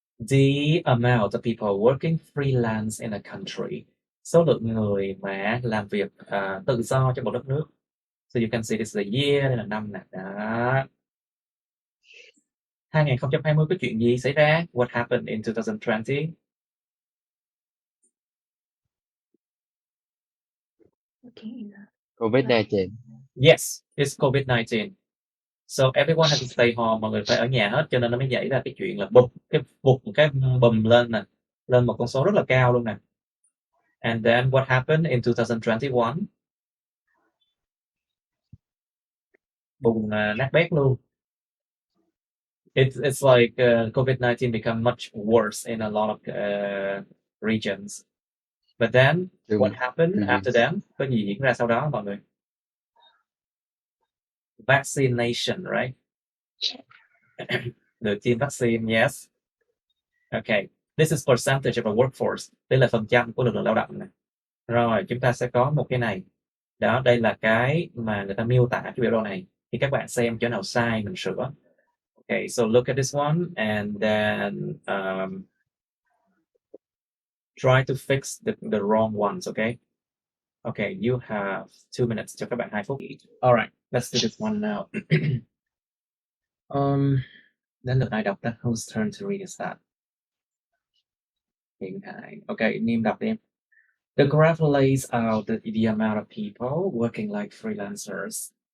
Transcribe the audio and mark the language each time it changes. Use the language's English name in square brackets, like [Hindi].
[English] The amount of people working freelance in a country. [Vietnamese] Số lượng người mà làm việc tự do trong một đất nước. [English] So you can see this is a year, [Vietnamese] đây là năm nè. Đó. 2020 có chuyện gì xảy ra? [English] What happened in 2020? COVID-19. Yes, it's COVID-19. So everyone has to stay home, [Vietnamese] mọi người phải ở nhà hết, cho nên nó mới xảy ra cái chuyện là cái bùm lên nè, lên một con số rất là cao luôn nè. [English] And then what happened in 2021? [Vietnamese] Bùng nát bét luôn. [English] It's like COVID-19 become much worse in a lot of regions. But then what happened after that? [Vietnamese] Có gì diễn ra sau đó mọi người? [English] Vaccination, right? [Vietnamese] Được tiêm vaccine, yes. [English] Okay, this is percentage of a workforce. [Vietnamese] Đây là phần trăm của lực lượng lao động này. Rồi, chúng ta sẽ có một cái này. Đó, đây là cái mà người ta miêu tả cái biểu đồ này. Thì các bạn xem chỗ nào sai mình sửa. [English] Okay, so look at this one and then try to fix the wrong ones, okay? Okay, you have 2 minutes, [Vietnamese] cho các bạn 2 phút. [English] All right, let's do this one now. [Vietnamese] Đến lượt ai đọc đó? [English] Whose turn to read is that? [Vietnamese] Hiện tại. [English] Okay, Niêm [Vietnamese] đọc đi em. [English] The graph lays out the amount of people working like freelancers.